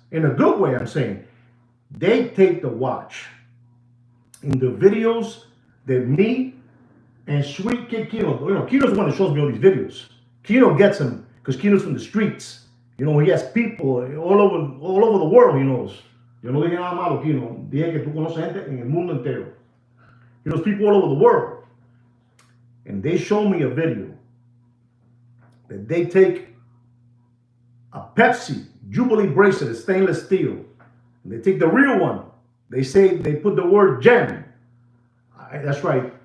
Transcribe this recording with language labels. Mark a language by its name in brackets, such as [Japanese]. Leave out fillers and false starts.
[English] In a good way, I'm saying. They take the watch. In the videos that me and Sweet Kid Kino, Kino's the one that shows me all these videos. Kino gets them because Kino's from the streets. He has people all over the world, he knows. [Spanish] Yo no dije nada malo, Kino. Dije que tú conoces gente en el mundo entero. [English] He knows people all over the world. And they show me a video that they take a Pepsi Jubilee bracelet, stainless steel. And they take the real one. They say they put the word gen. That's right.